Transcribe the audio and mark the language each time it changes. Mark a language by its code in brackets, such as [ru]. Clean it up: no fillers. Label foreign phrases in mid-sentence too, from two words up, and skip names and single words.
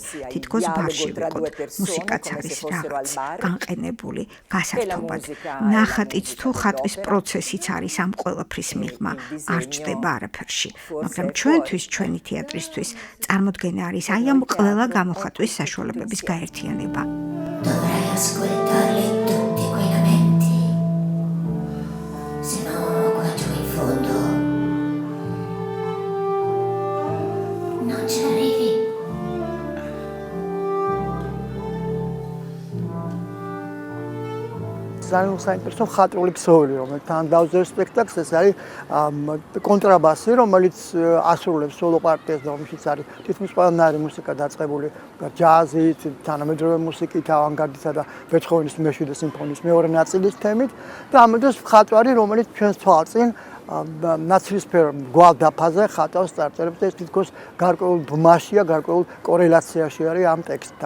[ka] თითქოს ბარში ვიყოთ, მუსიკაც არის რაღაც განყენებული, გასართობად. ნახატიც თუ ხატვის პროცესიც არის ამ ყველაფრის მიღმა, არ ჭდება არაფერში. მაგრამ ჩვენთვის, ჩვენი თეატრისთვის, წარმოდგენა არის აი ამ ყველა გამოხატვის საშუალებების გაერთიანება. [it] Dovrai ascoltarli tutti quei lamenti, se no qua giù in fondo non ci arrivi. [ka] ძალიან საინტერესო მხატვრული ქსოვილი, რომელიც თან დავზერ სპექტაკლს, ეს არის კონტრაბასი, რომელიც ასრულებს სოლო პარტიას და რომელშიც არის თითქმის ყველანაირი მუსიკა დაწყებული ჯაზით, თანამედროვე მუსიკით, ავანგარდისა და ბეთჰოვენის მეშვიდე სიმფონიის მეორე ნაწილის თემით და ამიტომ მხატვარი, რომელიც ჩვენს თვალწინ ნაცრისფერ მრგვალ დაფაზე ხატავს წარწერებს და ეს თითქოს გარკვეულ ბმაშია, გარკვეულ კორელაციაში არის ამ ტექსტთან.